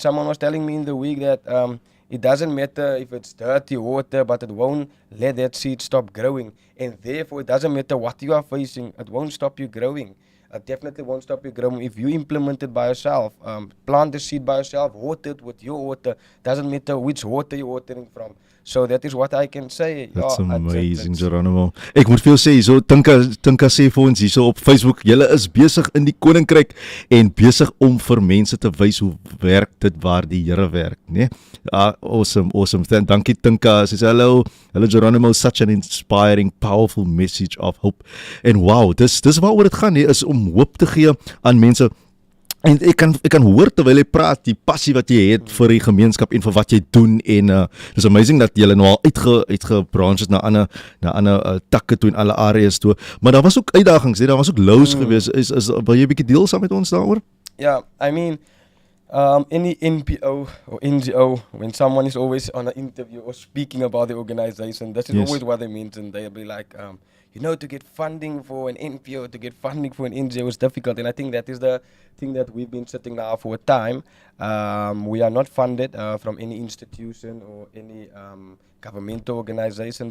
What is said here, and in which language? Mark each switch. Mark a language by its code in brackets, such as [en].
[en] Someone was telling me in the week that it doesn't matter if it's dirty water, but it won't let that seed stop growing. And therefore, it doesn't matter what you are facing, it won't stop you growing. It definitely won't stop you growing if you implement it by yourself. Plant the seed by yourself, water it with your water. Doesn't matter which water you're watering from. So that is what I can say. That's amazing, Geronimo. [af] Ek moet vir jou sê, hierso Tinka sê vir ons hierso op Facebook, julle is besig in die koninkryk en besig om vir mense te wys hoe werk dit waar die Here werk, né? [en] Awesome. [af] Dankie Tinka. Sy sê [en] hello Geronimo, such an inspiring, powerful message of hope. [af] En wow, dis waaroor dit gaan, hè, is om hoop te gee aan mense. En ek kan hoor terwyl jy praat, die passie wat jy het vir die gemeenskap en vir wat jy doen, en dis amazing dat jy nou al uitgebranch het na ander takke toe en alle areas toe. Maar daar was ook uitdagings, daar was ook lows gewees. Wil jy 'n bietjie deel saam met ons daaroor? [en] Yeah, I mean, any NPO or NGO, when someone is always on an interview or speaking about the organization, this is always what they mention. They'll be like, to get funding for an NPO, to get funding for an NGO is difficult. And I think that is the thing that we've been sitting now for a time. We are not funded from any institution or any governmental organization.